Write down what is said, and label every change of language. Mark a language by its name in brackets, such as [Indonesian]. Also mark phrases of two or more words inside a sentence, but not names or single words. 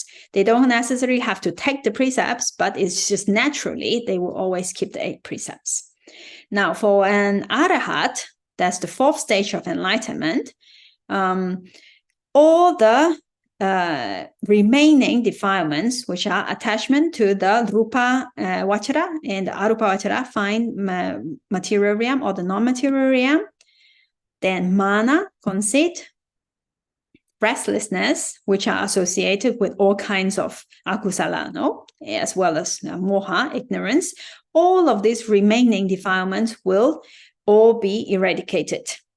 [English] They don't necessarily have to take the precepts, but it's just naturally they will always keep the 8 precepts. Now, for an arahat, that's the 4th stage of enlightenment, all the remaining defilements, which are attachment to the [Pali] rupa vachara [English] and the [Pali] arupa vachara, [English] fine material realm or the non-material realm, then mana, conceit, restlessness, which are associated with all kinds of akusala, as well as moha, ignorance, all of these remaining defilements will all be eradicated.